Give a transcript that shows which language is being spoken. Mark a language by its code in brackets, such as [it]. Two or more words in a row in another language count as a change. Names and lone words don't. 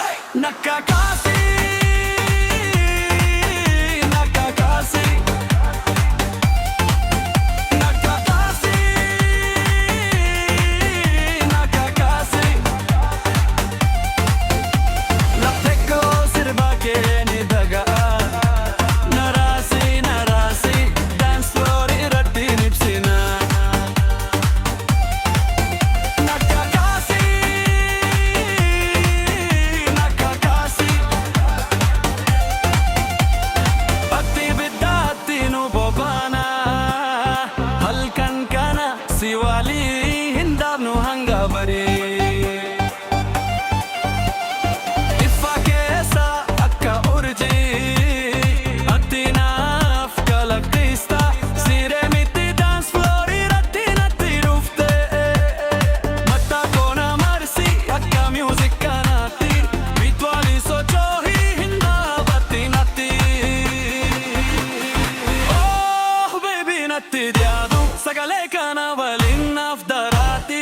[om] Nakakasi, nakakasi, nakakasi, nakakasi. Lapteko sirbake nidagaan, narasi narasi, [en] dance floor [om] irratti nipsina. Nakakasi, nakakasi. Batti biddatti nu bobana, halkan kana si wali hindabnu hanga bare. Ifa keessa akka urjii, ati naaf kalaqista. Siree miti [en] dance floor [om] irratti natti dhufte. Mataa koona marsi akka music kanaatti, bitwali socho'ii hin dhaabatti natti. [en] Oh baby [om] natti dhiyaatu sagalee kana waliin naaf daraatti.